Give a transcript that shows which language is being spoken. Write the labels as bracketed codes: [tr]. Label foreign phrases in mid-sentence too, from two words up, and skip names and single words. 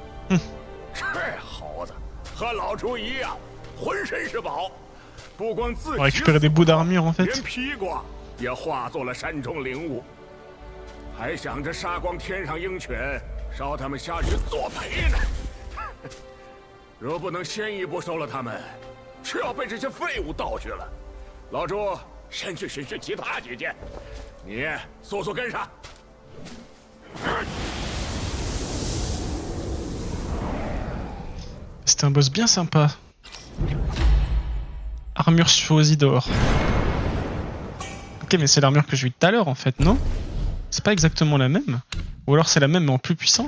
[fr] On récupérer des bouts d'armure en fait. [zh] 也化作了山中灵物，还想着杀光天上鹰犬，烧他们下去作陪呢。若不能先一步收了他们，却要被这些废物盗去了。老朱，先去巡视其他几件，你速速跟上。 [fr] C'était un boss bien sympa. Armure choisie d'or. Ok, mais c'est l'armure que j'ai eue tout à l'heure en fait, non? C'est pas exactement la même? Ou alors c'est la même mais en plus puissante?